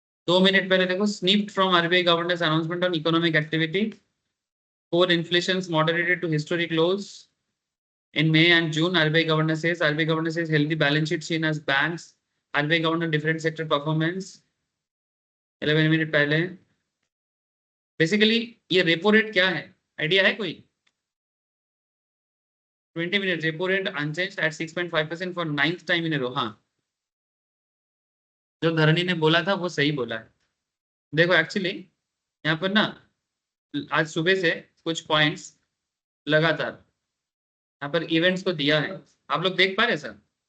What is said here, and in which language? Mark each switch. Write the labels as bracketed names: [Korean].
[Hindi] 2 minute पहले देखो, [English] Snipped from RBI governor's announcement on economic activity, core inflation moderated to historic lows in May and June. RBI governor says healthy balance sheet seen as banks. RBI governor different sector performance 11 [Hindi] minute पहले। Basically ये repo rate क्या है, idea है कोई? [English] 20 minute repo rate unchanged at 6.5% for 9th time in a row. [Hindi] हाँ, जो धरनी ने बोला था वो सही बोला है। देखो एक्चुअली यहाँ पर ना, आज सुबह से कुछ पॉइंट्स लगातार यहाँ पर इवेंट्स को दिया है, आप लोग देख पा रहे हैं सर।